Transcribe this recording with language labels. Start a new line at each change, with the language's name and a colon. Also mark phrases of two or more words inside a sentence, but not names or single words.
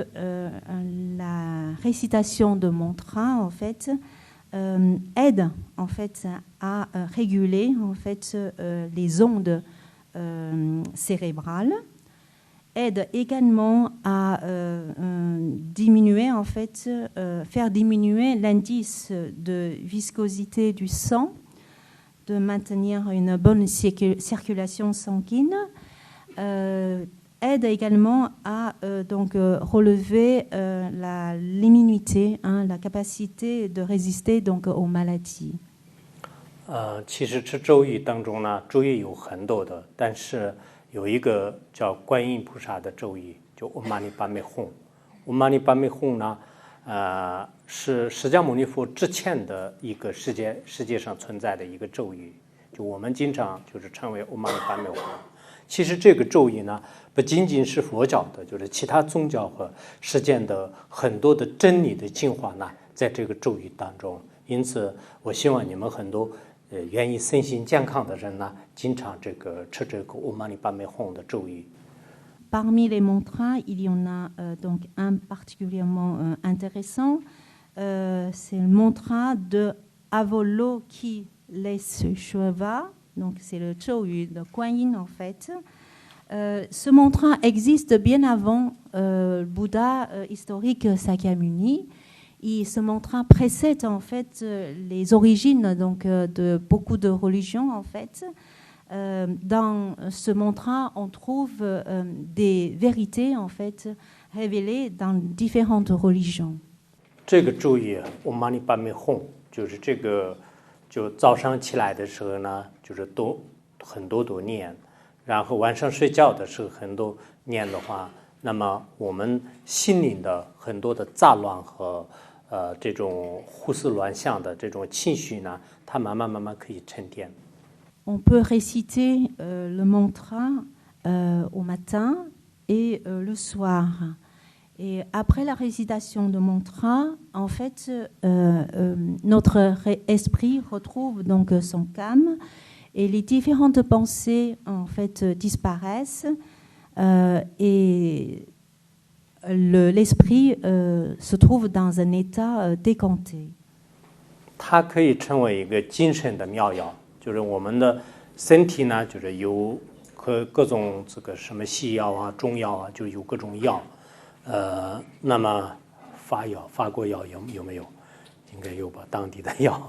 French: la récitation de mantras, en fait, aide en fait à réguler en fait les ondes cérébrales, aide également à diminuer en fait, faire diminuer l'indice de viscosité du sang, de maintenir une bonne circulation sanguine, aide également à donc relever l'immunité, la capacité de résister donc aux maladies.
Chinese: 其实吃咒语当中呢，咒语有很多的，但是有一个叫观音菩萨的咒语，就 Om Mani Padme Hum。Om Mani Padme Hum 呢，是释迦牟尼佛之前的一个世界上存在的一个咒语，就我们经常就是称为 Om Mani Padme Hum。其实这个咒语呢，不仅仅是佛教的，就是其他宗教和世间的很多的真理的精华呢，在这个咒语当中。因此，我希望你们很多愿意身心健康的人呢，经常吃这个 Om Mani Padme Hum 的咒语。
French: Parmi les mantras, il y en a donc un particulièrement intéressant. C'est le mantra de Avalokiteshvara. Donc c'est le Choyu de Kuan Yin en fait. Ce mantra existe bien avant le Bouddha historique Sakyamuni. Et ce mantra précède en fait les origines donc, de beaucoup de religions en fait. Dans ce mantra, on trouve des vérités en fait révélées dans différentes religions.
Chinese: 这个咒语我们尼巴美吽，就是这个，就早上起来的时候呢，就是很多念，然后晚上睡觉的时候很多念的话，那么我们心灵的很多的杂乱和这种胡思乱想的这种情绪呢，它慢慢可以沉淀。
French: On peut réciter le mantra au matin et le soir. Et après la récitation de mantra, en fait, notre esprit retrouve donc son calme et les différentes pensées en fait disparaissent et l'esprit se trouve dans un état décanté.
Chinese: 它可以成为一个精神的妙药，就是我们的身体呢，就是有各种这个什么西药啊、中药啊，就有各种药。那么法国药有没有？应该有吧，当地的药。